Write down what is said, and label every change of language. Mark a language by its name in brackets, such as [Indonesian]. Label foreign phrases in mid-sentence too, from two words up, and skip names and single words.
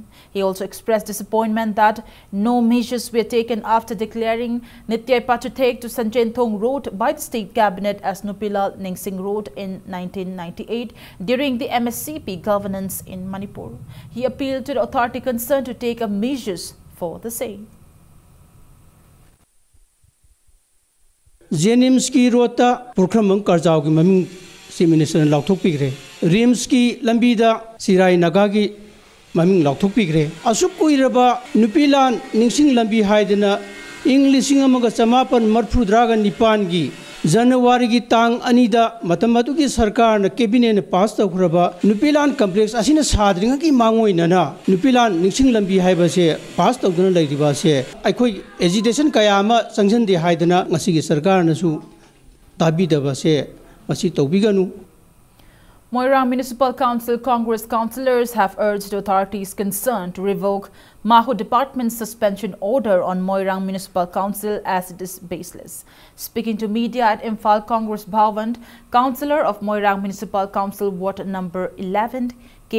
[English] He also expressed disappointment that no measures were taken after declaring Nityai Pachutek to Sanjenthong Road by the state cabinet as Nupilal Ningsing Road in 1998 during the MSCP governance in Manipur. He appealed to the authority concerned to take measures for the same. [Manipuri] Jenims ki rota Purkramang Karjao ki maming si minister lauthok pigre. Rims ki lambida Sirai Nagagi maming lauthok pigre. Asuk kuiraba Nupilan Ningsing lambi haidena Englising amaga samapan marpru dragan nipan gi January ki tang anida matamatu ki sarkar na cabinet ne pass tawraba Nupilan complex asina sadringa ki mangoi nana Nupilan Ningsing lambi haiba se pass tawduna lairiba se aikoi agitation kayama sanction de haidana ngasi ki sarkar na su tabi daba se masi tawbiganu. [English] Moirang Municipal Council Congress councillors have urged authorities concerned to revoke Maho Department's suspension order on Moirang Municipal Council as it is baseless. Speaking to media at Imphal Congress Bhavan, Councillor of Moirang Municipal Council Ward number 11, K.